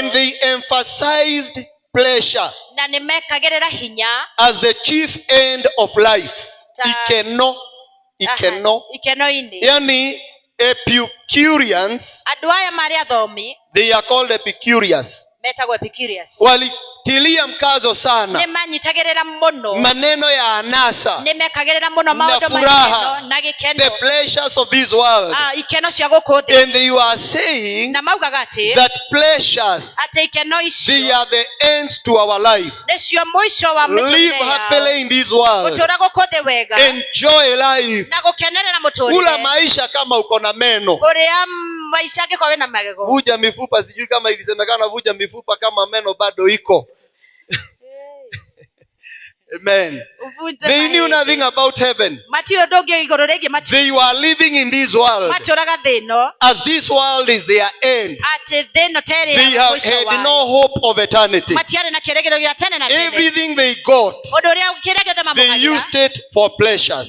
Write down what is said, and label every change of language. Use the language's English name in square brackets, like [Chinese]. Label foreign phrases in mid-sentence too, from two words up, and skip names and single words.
[English] And they emphasized pleasure. [Kikuyu] Na nĩmekagĩrĩra hinya. [English] As the chief end of life. [Kikuyu] Ikeno-inĩ. [Swahili] Yani Epicureans. [Kikuyu] Andũ aya marĩ athomi. [English] They are called Epicurious. [Kikuyu] Metagwo Epicurious. [Swahili] Walitilia mkazo sana. [Kikuyu] Nĩmanyitagĩrĩra mũno. [Swahili] Maneno ya anasa. [Kikuyu] Nĩmekagĩrĩra mũno maũndũ [Swahili] furaha. [Kikuyu] Na gĩkeno. [English] The pleasures of this world. [Kikuyu] Ikeno cia gũkũ thĩ. [English] And they were saying. [Kikuyu] Na maugaga atĩ. [English] That pleasures. [Kikuyu] Atĩ ikeno icio. [English] They are the ends to our life. [Kikuyu] Nĩcio mũico wa mĩtũrĩre yao. [English] Live happily in this world. [Kikuyu] Gũtũũra gũkũ thĩ wega. [English] Enjoy life. [Kikuyu] Na gũkenerera mũtũrĩre. [Swahili] Kula maisha kama uko na meno. [Kikuyu] Kũrĩa maisha angĩkorwo wĩna magego. [Swahili] Vuja mifupa, sijui kama ilisemekana vuja mifupa kama meno bado iko. [English] Amen. They knew nothing about heaven. They were living in this world. As this world is their end. They have had no hope of eternity. Everything they got, they used it for pleasures.